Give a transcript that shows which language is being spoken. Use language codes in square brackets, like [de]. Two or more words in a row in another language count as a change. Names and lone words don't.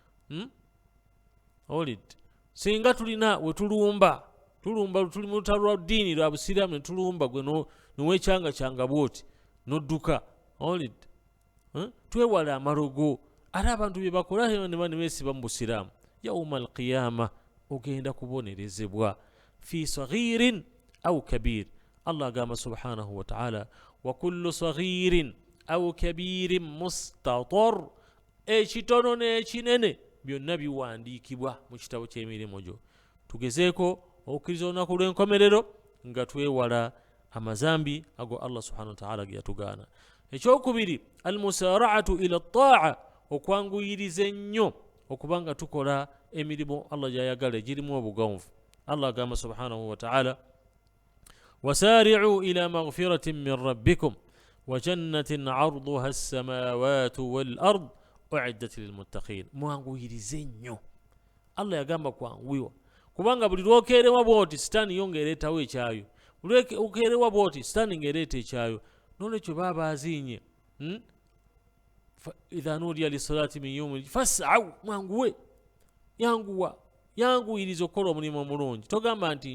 [lg] Owulidde, singa tulina we tulumba tuli mu lutalo lwa ddiini lwa busiraamu ne tulumba gwe n'owekyanga kyanga bw'oti n'odduka, owulidde, twewala amalogo. Ate abantu bye bakola ne beesiba mu busiraamu, [ar] يوم القيامة [lg] ogenda kubonerezebwa [ar] في صغير أو كبير. [lg] Allah agamba [ar] سبحانه وتعالى وكل صغير وكبير مستطر, [lg] ekitono n'ekinene byonna biwandiikibwa mu kitabo ky'emirimu gyo. Tugezeeko okukkiriza olunaku lw'enkomerero nga twewala amazambi ago Allah [ar] سبحانه وتعالى [lg] ge yatugaana. Ekyokubiri, [ar] المسارعة إلى الطاعة, [lg] okwanguyiriza ennyo okubanga tukola emirimu Allah gy'ayagala egirimu obugonvu. [ar] Allah agamba سبحانه وتعالى وسارعوا إلى مغفرة من ربكم وجنة عرضها السماوات والأرض أعدت للمتقين. [lg] Mwanguyirize nnyo Allah yagamba kwanguyiwa kubanga buli lwokeerewa bwoti sitaani yo ng'ereetawo ekyayo buli okeerewa bwoti sitaani ng'ereeta ekyayo n'olwekyo baba aziinye [ar] إذا نودي للصلاة من يوم فاسعوا [lg] mwanguwe yanguyiriza okukola omulimu omulungi togamba nti